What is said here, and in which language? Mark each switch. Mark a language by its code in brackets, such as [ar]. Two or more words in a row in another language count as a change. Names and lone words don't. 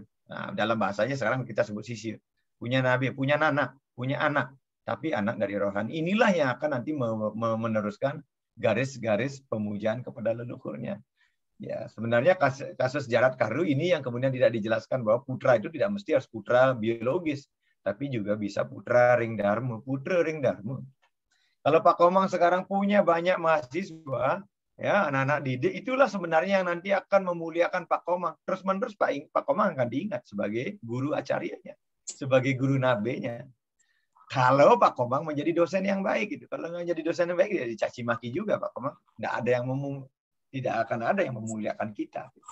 [id] Nah, dalam bahasanya sekarang kita sebut sisya. Punya nabi, punya anak, tapi anak dari rohani. Inilah yang akan nanti meneruskan garis-garis pemujaan kepada leluhurnya. Ya, sebenarnya kasus Jarat Karu ini yang kemudian tidak dijelaskan bahwa putra itu tidak mesti harus putra biologis, tapi juga bisa [ban] putra ring dharma, putra ring dharma. [id] Kalau Pak Komang sekarang punya banyak mahasiswa, ya anak-anak didik, itulah sebenarnya yang nanti akan memuliakan Pak Komang. Terus-menerus Pak Komang akan diingat sebagai guru acarianya, sebagai guru nabenya. Kalau Pak Komang menjadi dosen yang baik, gitu. Kalau nggak jadi dosen yang baik, ya dicaci maki juga Pak Komang. Tidak akan ada yang memuliakan kita.